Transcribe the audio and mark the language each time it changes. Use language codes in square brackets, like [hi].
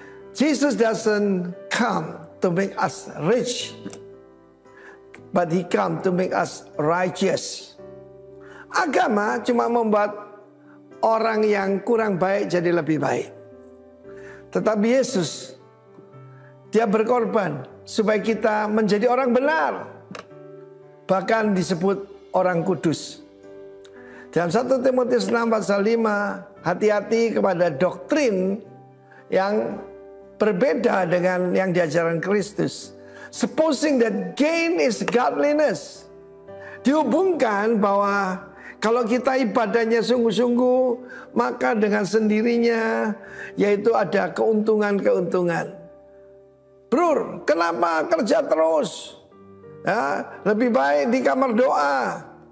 [en] Jesus doesn't come to make us rich, but he come to make us righteous. [id] Agama cuma membuat orang yang kurang baik jadi lebih baik. Tetapi Yesus, dia berkorban supaya kita menjadi orang benar. Bahkan disebut orang kudus. Dalam 1 Timotius 6 pasal 5, hati-hati kepada doktrin yang berbeda dengan yang diajarkan Kristus. [en] Supposing that gain is godliness. [id] Dihubungkan bahwa kalau kita ibadahnya sungguh-sungguh, maka dengan sendirinya yaitu ada keuntungan-keuntungan. Bro, kenapa kerja terus? Ya, lebih baik di kamar doa.